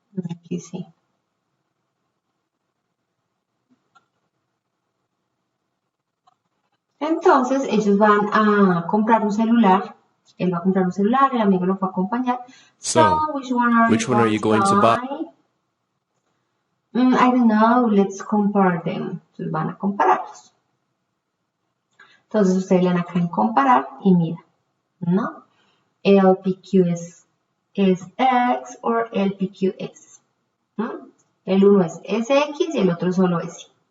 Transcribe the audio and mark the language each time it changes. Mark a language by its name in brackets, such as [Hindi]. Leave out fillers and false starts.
[Spanish] Aquí sí. Entonces ellos van a comprar un celular. Él va a comprar un celular, el amigo lo fue a acompañar. [English] So, which one are you going to buy? I don't know, let's compare them. [Spanish] Entonces van a compararlos. Entonces ustedes le dan acá en comparar y mira, ¿no? LPQ es X o LPQ es. ¿No? El uno es SX y el otro solo S.